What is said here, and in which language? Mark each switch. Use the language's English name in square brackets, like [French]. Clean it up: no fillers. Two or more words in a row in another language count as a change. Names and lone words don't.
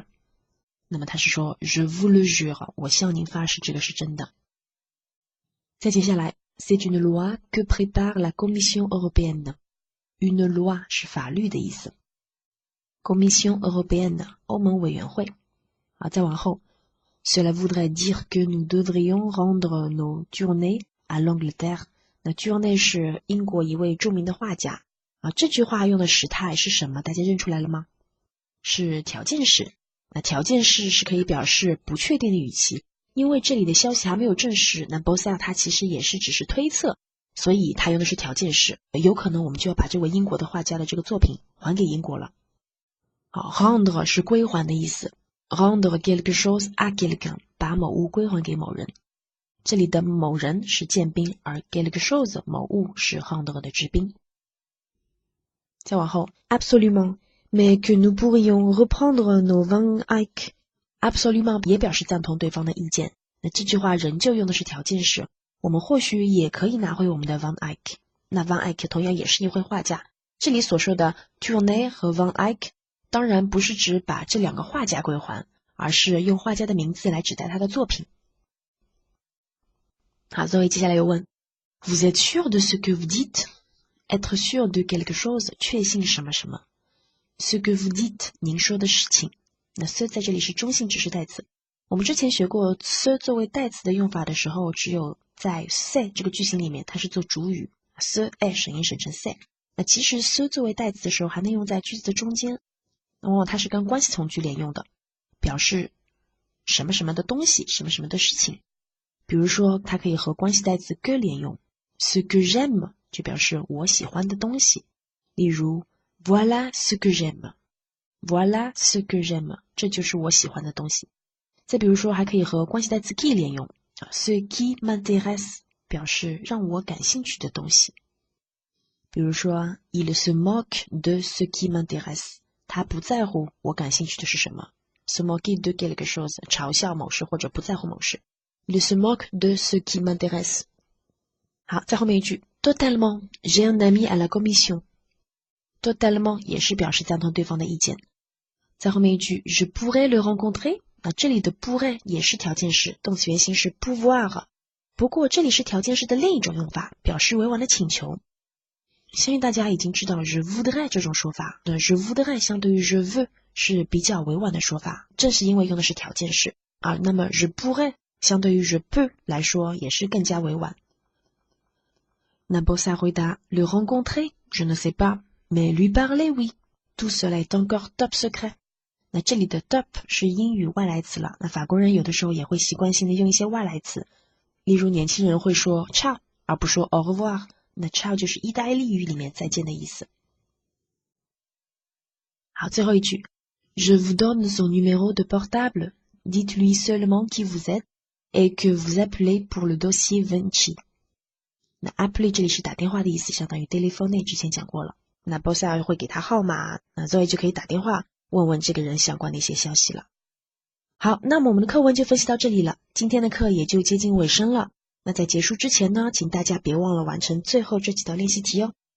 [Chinese] 那么他是说 [French] Je vous le jure， [Chinese] 我向您发誓这个是真的。再接下来 [French] C'est une loi que prépare la Commission européenne。 Une loi [Chinese] 是法律的意思， Commission européenne 欧盟委员会。再往后 [French] Cela voudrait dire que nous devrions rendre nos tournées à l'Angleterre。 [Chinese] 那 Tournée 是英国一位著名的画家。这句话用的时态是什么？大家认出来了吗？是条件式。那条件式是可以表示不确定的语气，因为这里的消息还没有证实，那 Bossard 他其实也是只是推测，所以他用的是条件式。有可能我们就要把这位英国的画家的这个作品还给英国了。好 rendre 是归还的意思 ， [French] rendre quelque chose à quelqu'un， [Chinese] 把某物归还给某人。这里的某人是贱宾，而 [French] quelque chose [Chinese] 某物是 rendre 的直宾。再往后 [French] absolument mais que nous pourrions reprendre nos 20 acres。 [Chinese] absolument 也表示赞同对方的意见，那这句话仍旧用的是条件式，我们或许也可以拿回我们的 20 acres。那 20 acres 同样也是一位画家，这里所说的 tournée 和 20 acres当然不是指把这两个画家归还，而是用画家的名字来指代他的作品。好 Zoe 接下来又问 [French] Vous êtes sûr de ce que vous dites？ Être sûr de quelque chose [Chinese] 确信什么什么， [French] Ce que vous dites [Chinese] 您说的事情。那 ce 在这里是中性指示代词，我们之前学过 ce 作为代词的用法的时候，只有在 say 这个句型里面它是做主语， [French] ce est [Chinese] 省音省成 say。那其实 ce 作为代词的时候还能用在句子的中间，往往它是跟关系从句连用的，表示什么什么的东西，什么什么的事情。比如说它可以和关系代词 que 连用， [French] ce que j'aime [Chinese] 就表示我喜欢的东西，例如 [French] voilà ce que j'aime， voilà ce que j'aime [Chinese] 这就是我喜欢的东西。再比如说还可以和关系代词 qui 连用， [French] ce qui m'intéresse [Chinese] 表示让我感兴趣的东西。比如说 [French] il se moque de ce qui m'intéresse， [Chinese] 他不在乎我感兴趣的是什么， [French] se moquer de quelque chose [Chinese] 嘲笑某事或者不在乎某事。 [French] Il se moque de ce qui m'intéresse。 [Chinese] 好，在后面一句 [French] totalement j'ai un ami à la commission。 [Chinese] totalement 也是表示赞同对方的意见。在后面一句 [French] je pourrais le rencontrer。 [Chinese] 那这里的 pourrait 也是条件式，动词原形是 pouvoir。不过这里是条件式的另一种用法，表示委婉的请求。相信大家已经知道 [French] je voudrais [Chinese] 这种说法，那 [French] je voudrais [Chinese] 相对于 [French] je veux [Chinese] 是比较委婉的说法，正是因为用的是条件式啊。那么 [French] je pourrais [Chinese] 相对于 [French] je peux [Chinese] 来说也是更加委婉。那 Bossa 回答 [French] le rencontrer je ne sais pas mais lui parler oui tout cela est encore top secret。 [Chinese] 那这里的 top 是英语外来词了，那法国人有的时候也会习惯性的用一些外来词，例如年轻人会说 ciao 而不说 [French] au revoir。 [Chinese] 那 ciao 就是意大利语里面再见的意思。好，最后一句 [French] Je vous donne son numéro de portable. Dites-lui seulement qui vous êtes et que vous appelez pour le dossier Vinci. [Chinese] 那 appeler 这里是打电话的意思，相当于 téléphoner 之前讲过了。那 Bossa 会给他号码，那 Zoe 就可以打电话问问这个人相关的一些消息了。好，那么我们的课文就分析到这里了，今天的课也就接近尾声了。那在结束之前呢，请大家别忘了完成最后这几道练习题哦。